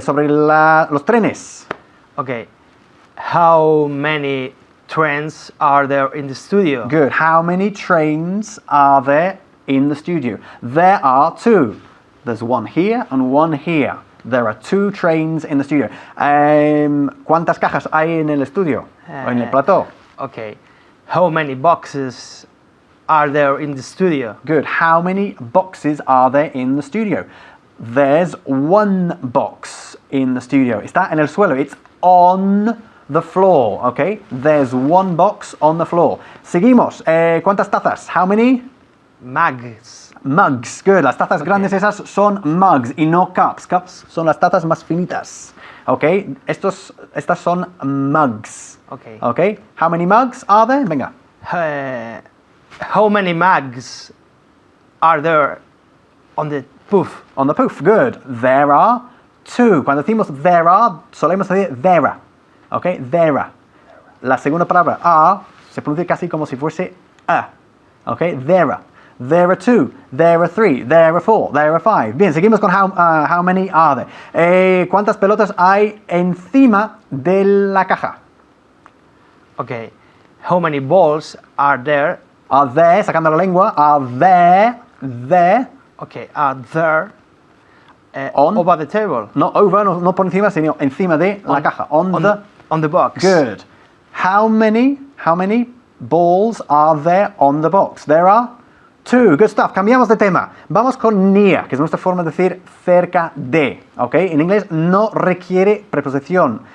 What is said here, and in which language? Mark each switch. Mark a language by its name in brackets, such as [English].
[Spanish] Sobre los trenes. [English] Okay. How many trains are there in the studio? Good. How many trains are there in the studio? There are 2. There's one here and one here. There are 2 trains in the studio. [Spanish] ¿Cuántas cajas hay en el estudio? O en el plató? [English] Okay. How many boxes are there in the studio? Good. How many boxes are there in the studio? There's 1 box in the studio. [Spanish] Está en el suelo. [English] It's on the floor, okay? There's 1 box on the floor. [Spanish] Seguimos. ¿Cuántas tazas? [English] How many? Mugs. Mugs. Good. [Spanish] Las tazas grandes esas son mugs y no cups. Cups son las tazas más finitas. Okay? Estas son mugs. [English] Okay. Okay? How many mugs are there? Venga. How many mugs are there on the poof? On the poof. Good. There are 2. [Spanish] Cuando decimos [English] there are, [Spanish] solemos decir [English] there are. Okay? There are. [Spanish] La segunda palabra are se pronuncia casi como si fuese a. [English] Okay? There are. There are 2, there are 3, there are 4, there are 5. [Spanish] Bien, seguimos con [English] how many are there. [Spanish] ¿Cuántas pelotas hay encima de la caja? [English] Okay. How many balls are there? Are there, [Spanish] sacando la lengua, [English] are there. Okay, are there On? over the table? [Spanish] No over, no por encima, sino encima de la caja. [English] On the box. Good. How many balls are there on the box? There are 2. Good stuff. [Spanish] Cambiamos de tema. Vamos con near, que es nuestra forma de decir cerca de. ¿Ok? En inglés no requiere preposición.